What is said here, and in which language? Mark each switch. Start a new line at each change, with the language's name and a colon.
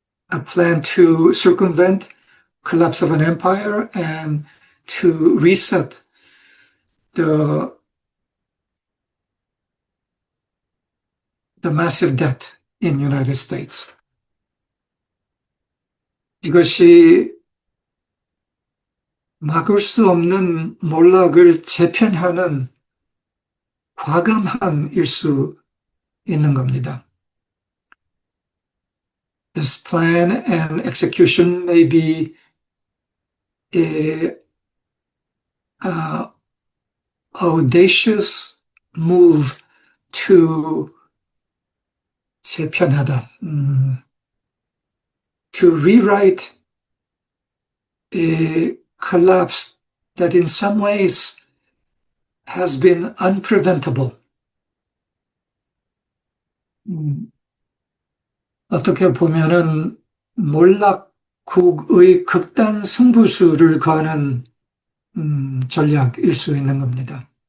English: A plan to circumvent collapse of an empire and to reset the massive debt in United States.
Korean: 이것이 막을 수 없는 몰락을 재편하는 과감함일 수 있는 겁니다.
English: This plan and execution may be a audacious move to
Korean: 재편하다,
English: to rewrite a collapse that in some ways has been unpreventable.
Korean: 어떻게 보면은 몰락국의 극단 승부수를 거는 전략일 수 있는 겁니다.